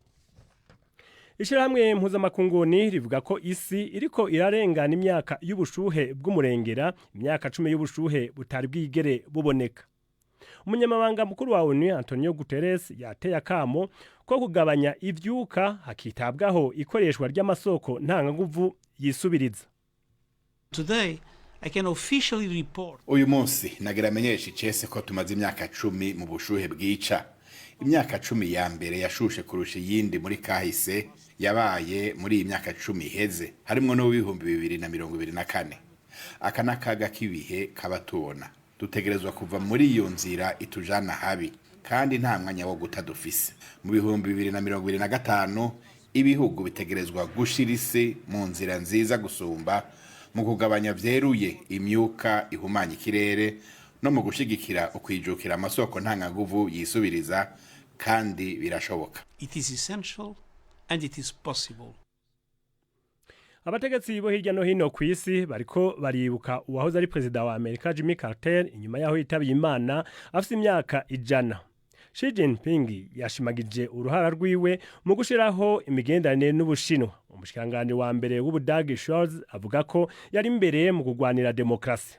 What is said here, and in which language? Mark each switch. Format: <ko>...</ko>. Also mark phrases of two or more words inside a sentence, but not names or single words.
<rn>Ishirahamwe mpuzamakunguni rivuga ko isi iriko irarengana imyaka y'ubushuhe bw'umurengera, imyaka 10 y'ubushuhe butari bwigere buboneka. Umunyamabanga mukuru wa ONU Antonio Guterres yateye akamo ko kugabanya ivyuka hakitabwaho ikoreshwa ry'amasoko ntanganguvu yisubiriza.</rn> <en>Today I can officially report.</en> <rn>Uyu munsi nageramenyesha icese ko tumaze imyaka 10 mu bushuhe bwica. Imyaka 10 ya mbere yashushe kurusha yindi muri kahise yabaye muri imyaka 10 iheze, harimo no 2024. Aka nakaga kibihe kabatubona. Dutegerezwa kuva muri iyo nzira itujana habi kandi nta mwanya wo gutadufise. Mu 2025 ibihugu bitegerezwa gushirise mu nzira nziza gusumba mu kugabanya vyeruye imyuka ihumanya ikirere no mu gushigikira ukwijukira amasoko ntanganguvu yisubiriza kandi birashoboka.</rn> <en>It is essential and it is possible.</en> <rn>Abategetsi bo hirya no hino ku isi bariko baribuka uwahoze ari perezida wa Amerika Jimmy Carter inyuma yaho yitabiye Imana afite imyaka 100. Xi Jinping yashimagije uruhara rwiwe mu gushiraho imigenderanire n'Ubushinwa. Umushikanganje wa mbere w'Ubudagi Scholz avuga ko yari imbere mu kugwanira demokrasi.</rn>